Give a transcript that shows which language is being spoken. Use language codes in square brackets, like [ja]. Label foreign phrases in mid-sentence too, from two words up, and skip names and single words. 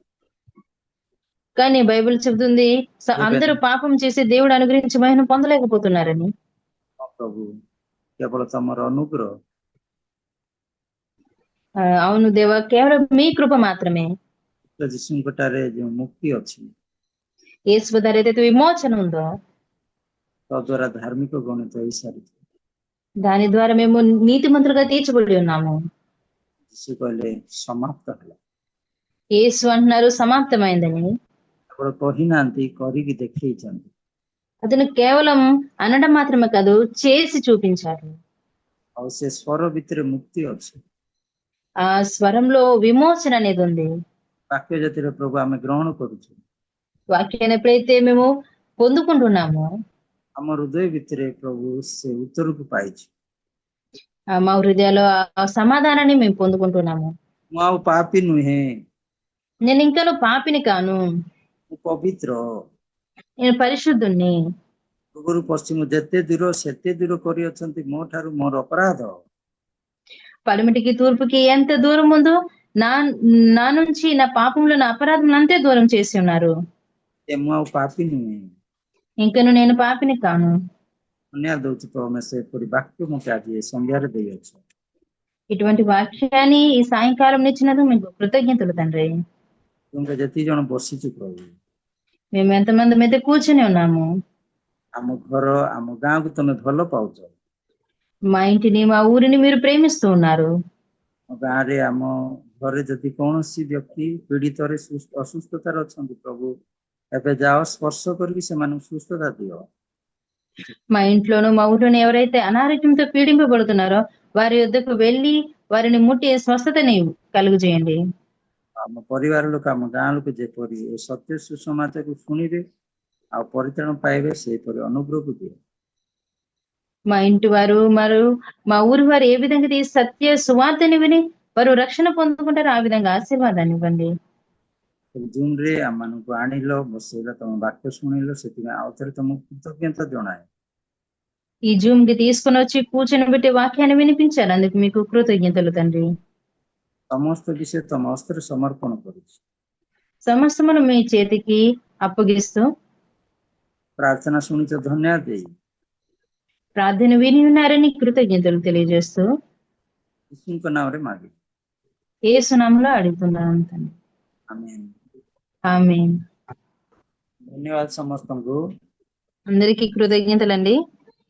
[te] కానీ బైబిల్ చెబుతుంది అందరూ పాపం చేసి దేవుడు అనుగ్రహించి మహిమ పొందలేకపోతున్నారని। [or] ପ୍ରଭୁ କେବଳ ତମର ଅନୁଗ୍ରହ [te] అవును దేవా కేవలం మీ కృప మాత్రమే। [or] ଯୀଶୁଙ୍କଠାରେ ଯେଉଁ ମୁକ୍ତି ଅଛି [te] యేసు ద్వారా ఏదైతే విమోచన ఉందో [or] ତଦ୍ୱାରା ଧାର୍ମିକ ଗଣିତ ହେଇସାରିଛି। [te] దాని ద్వారా మేము నీతిమంతులుగా తీర్చబడి ఉన్నాము। [or] ଯୀଶୁ କହିଲେ ସମାପ୍ତ ହେଲା। [te] యేసు అంటున్నారు సమాప్తమైందని। [or] କେବଳ କହିନାହାନ୍ତି କରିକି ଦେଖେଇଛନ୍ତି। [te] అతను కేవలం అనడం మాత్రమే కాదు చేసి చూపించారు। [or] ଆଉ ସେ ସ୍ୱର ଭିତରେ ମୁକ୍ତି ଅଛି। [te] ఆ స్వరంలో విమోచన అనేది ఉంది। [or] ବାକ୍ୟ ଜାତିର ପ୍ରଭୁ ଆମେ ଗ୍ରହଣ କରୁଛୁ। [te] వాక్యాన్ని ఎప్పుడైతే మేము పొందుకుంటున్నామో [or] ଆମ ହୃଦୟ ଭିତରେ ପ୍ରଭୁ ସେ ଉତ୍ତରକୁ ପାଇଛୁ। [te] మా హృదయాల్లో ఆ సమాధానాన్ని మేము పొందుకుంటున్నాము। [or] ମୁଁ ଆଉ ପାପୀ ନୁହେଁ, [te] నేను ఇంకాను పాపిని కాను, [or] ମୁଁ ପବିତ୍ର। [te] నేను పరిశుద్ధుణ్ణి। [or] ପୂର୍ବରୁ ପଶ୍ଚିମ ଯେତେ ଦୂର ସେତେ ଦୂର କରିଅଛନ୍ତି ମୋ ଠାରୁ ମୋର ଅପରାଧ। [te] పడమటికి తూర్పుకి ఎంత దూరం ఉందో నా నా నుంచి నా పాపంలో నా అపరాధం అంతే దూరం చేసి ఉన్నారు। [or] ମୁଁ ଆଉ ପାପୀ ନୁହେଁ। [te] ఇంకను నేను పాపిని కాను। [or] ଧନ୍ୟବାଦ ଦଉଛି ତମେ ସେପରି ବାକ୍ୟ ମୋତେ ଆଜି ଏ ସନ୍ଧ୍ୟାରେ ଦେଇଅଛ। [te] ఇటువంటి వాక్యాన్ని ఈ సాయంకాలం ఇచ్చినందుకు మీకు కృతజ్ఞతలు తండ్రి। [or] ତୁମେ ଯେତିକି ଜଣ ବସିଛୁ ପ୍ରଭୁ [te] మేము ఎంతమంది మీద కూర్చుని ఉన్నాము। [or] ଆମ ଘର ଆମ ଗାଁକୁ ତମେ ଭଲ ପାଉଛ। [te] మా ఇంటిని మా ఊరిని మీరు ప్రేమిస్తూ ఉన్నారు। [or] ଆମ ଗାଁରେ ଆମ ଘରେ ଯଦି କୌଣସି ବ୍ୟକ୍ତି ପୀଡ଼ିତରେ ଅସୁସ୍ଥତାରେ ଅଛନ୍ତି ପ୍ରଭୁ ଏବେ ଯାଅ ସ୍ପର୍ଶ କରିକି ସେମାନଙ୍କୁ ସୁସ୍ଥତା ଦିଅ। [te] మా ఇంట్లోనూ మా ఊరిలోనూ ఎవరైతే అనారోగ్యంతో పీడింపబడుతున్నారో వారి యొద్దకు వెళ్ళి వారిని ముట్టి స్వస్థతని కలుగు చేయండి। [or] ଆମ ପରିବାର ଲୋକ ଆମ ଗାଁ ଲୋକ ଯେପରି ଏ ସତ୍ୟ ସୁସମାଚାରକୁ ଶୁଣିବେ ଆଉ ପରିତ୍ରାଣ ପାଇବେ ସେହିପରି ଅନୁଗ୍ରହକୁ ଦିଅ। [te] మా ఇంటి వారు మా ఊరి వారు ఏ విధంగా ఈ సత్య సువార్తని విని వారు రక్షణ పొందుకుంటారో ఆ విధంగా ఆశీర్వాదాన్ని ఇవ్వండి। [or] ଜୁନରେ ଆମମାନଙ୍କୁ ଆଣିଲ ବସେଇଲ ତମ ବାକ୍ୟ ଶୁଣିଲ ସେଥିପାଇଁ ଆଉ ଥରେ ତମକୁ କୃତଜ୍ଞତା ଜଣାଏ। [te] ఈ జూమ్ కి తీసుకుని వచ్చి కూర్చొని పెట్టి వాక్యాన్ని వినిపించారు. అందుకు మీకు కృతజ్ఞతలు తండ్రి. [or] ସମସ୍ତ ବିଷୟ ତମ ହସ୍ତରେ ସମର୍ପଣ କରୁଛି। [te] సమస్తమును మీ చేతికి అప్పగిస్తూ [or] ପ୍ରାର୍ଥନା ଶୁଣିଛ ଧନ୍ୟବାଦ ଦେଇ [te] ప్రార్థన విని ఉన్నారని కృతజ్ఞతలు తెలియజేస్తూ [or] ଯୀଶୁଙ୍କ ନାମରେ ମାଗି [te] యేసు నామములో అడుగుతున్నాను తండ్రి. [or] ଆମେନ୍। [te] ఆమేన్. [or] ଧନ୍ୟବାଦ ସମସ୍ତଙ୍କୁ। [te] అందరికీ కృతజ్ఞతలండి.